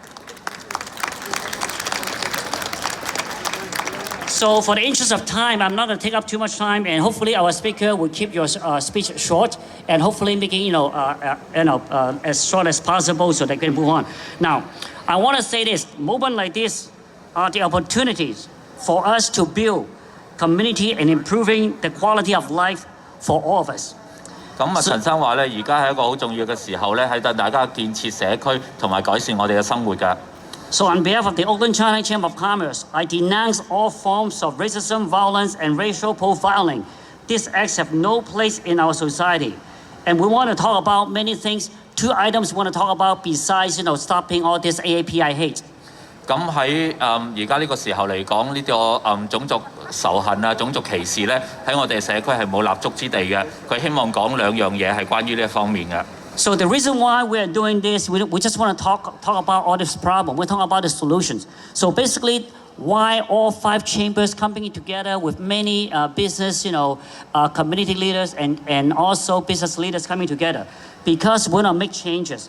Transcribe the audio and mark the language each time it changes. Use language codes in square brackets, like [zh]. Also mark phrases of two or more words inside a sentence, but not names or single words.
[en] So for the interest of time, I'm not going to take up too much time, and hopefully our speaker will keep your speech short, and hopefully making as short as possible so they can move on. Now, I want to say this: moments like this are the opportunities for us to build community and improving the quality of life for all of us. [yue] 咁陳生話咧，而家係一個好重要嘅時候咧，喺度大家建設社區同埋改善我哋嘅生活㗎。 [en] So on behalf of the Oakland Chinatown Chamber of Commerce, I denounce all forms of racism, violence, and racial profiling. These acts have no place in our society. And we want to talk about many things. 2 items we want to talk about besides, stopping all this AAPI hate. [yue] 咁喺而家呢個時候嚟講，呢個種族仇恨啊、種族歧視咧，喺我哋社區係冇立足之地嘅。佢希望講2樣嘢係關於呢一方面嘅。 [en] So the reason why we are doing this, we just want to talk about all this problem. We're talking about the solutions. So basically, why all 5 chambers coming together with many business, community leaders and also business leaders coming together, because we want to make changes.